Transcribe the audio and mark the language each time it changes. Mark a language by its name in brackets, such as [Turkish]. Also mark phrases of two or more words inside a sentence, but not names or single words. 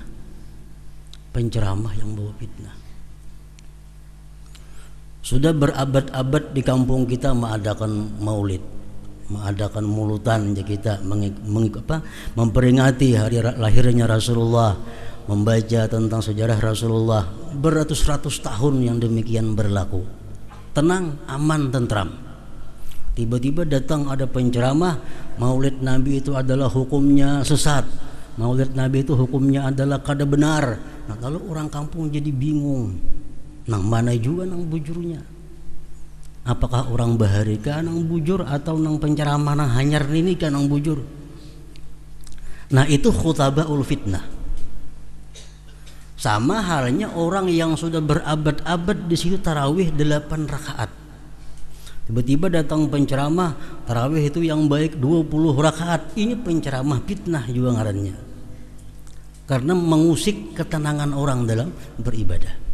[Indonesian] Penceramah yang membawa fitnah. Sudah berabad-abad di kampung kita mengadakan maulid, mengadakan mulutan, kita memperingati hari lahirnya Rasulullah, membaca tentang sejarah Rasulullah. Beratus-ratus tahun yang demikian berlaku, tenang, aman, tentram. Tiba-tiba datang ada penceramah, maulid Nabi itu adalah hukumnya sesat, maulid Nabi itu hukumnya adalah kada benar. Nah, lalu orang kampung jadi bingung, [Banjar] nang mana juga nang bujurnya? Apakah orang baharika nang bujur atau nang penceramah nang hanyar ini kan nang bujur? [Indonesian] Nah, itu [Arabic] خطباء الفتنة. [Indonesian] Sama halnya orang yang sudah berabad-abad di situ tarawih 8 rakaat. Tiba-tiba datang penceramah tarawih itu yang baik 20 rakaat. Ini penceramah fitnah juga ngarannya. Karena mengusik ketenangan orang dalam beribadah.